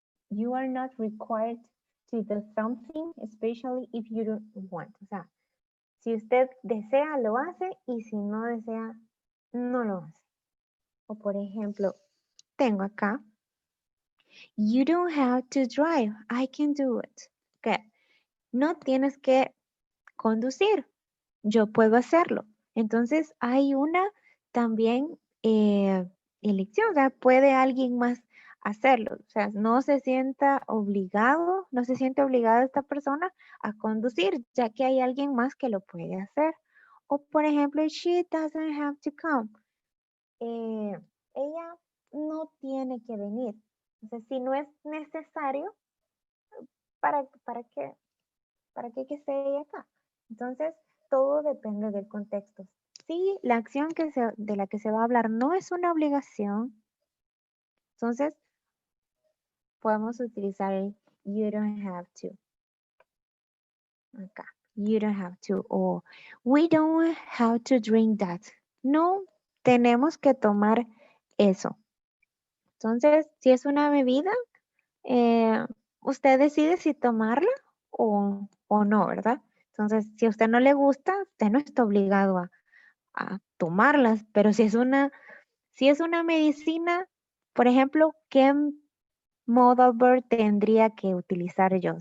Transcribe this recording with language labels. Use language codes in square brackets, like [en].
[en] you are not required to do something, especially if you don't want. [es] O sea, si usted desea, lo hace, y si no desea, no lo hace. O por ejemplo, tengo acá, [en] you don't have to drive, I can do it. Okay. [es] No tienes que conducir, yo puedo hacerlo. Entonces hay una también elección, o sea, puede alguien más hacerlo. O sea, no se sienta obligado, no se siente obligada esta persona a conducir, ya que hay alguien más que lo puede hacer. O por ejemplo, [en] she doesn't have to come. [es] Ella no tiene que venir. Entonces, si no es necesario, ¿para qué que esté ella acá? Entonces, todo depende del contexto. Si la acción de la que se va a hablar no es una obligación, entonces podemos utilizar el [en] you don't have to. Acá, you don't have to. O we don't have to drink that. [es] No tenemos que tomar eso. Entonces, si es una bebida, usted decide si tomarla o no, ¿verdad? Entonces, si a usted no le gusta, usted no está obligado a tomarlas, pero si es una medicina, por ejemplo, ¿qué modal verb tendría que utilizar yo?